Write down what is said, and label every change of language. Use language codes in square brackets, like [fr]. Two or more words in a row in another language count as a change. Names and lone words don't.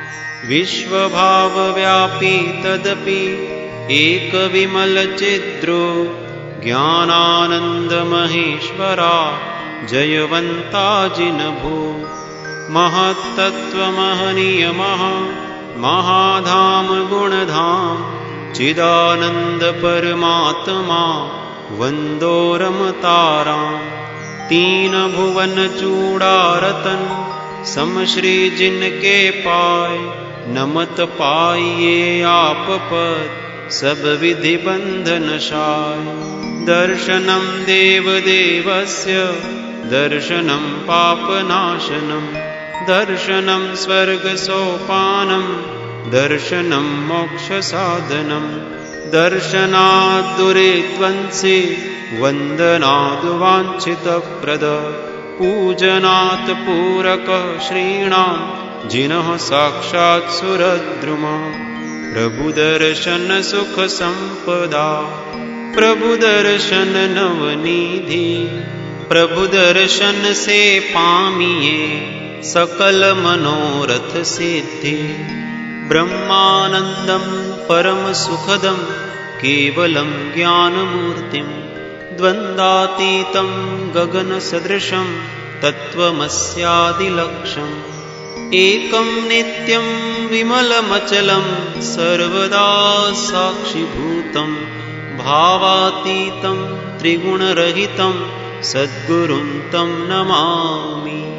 [hi] विश्वभावव्यापी तदपि एक विमल चिद्रो ज्ञानानंद महेश्वरा जयवंता जिनभो. महत्तत्व महनीय महाधाम गुणधाम चिदानंद परमात्मा वंदो रमताराम. तीन भुवन चूड़ारतन समश्री जिनके पाय नमत पाइये आप पद सब विधि बंधनशाय. [sa] दर्शनं देवदेवस्य दर्शनं पापनाशनं दर्शनं स्वर्गसोपानं दर्शनं मोक्षसाधनं. दर्शनात् दुरिध्वंसि वन्दनाद् वाञ्छितप्रद पूजनात् पूरक श्रीणां जिनः साक्षात् सुरद्रुम. [hi] प्रभु दर्शन सुख संपदा प्रभु दर्शन नवनिधि. प्रभु दर्शन से पामिए सकल मनोरथ सिद्धि. [sa] ब्रह्मानंदं परम सुखदं केवलं ज्ञानमूर्तिं द्वन्द्वातीतं गगन सदृशं तत्त्वमस्यादिलक्ष्यम्. एकं नित्यं विमलमचलं सर्वदा साक्षिभूतं भावातीतं त्रिगुणरहितं सद्गुरुं तं नमामि.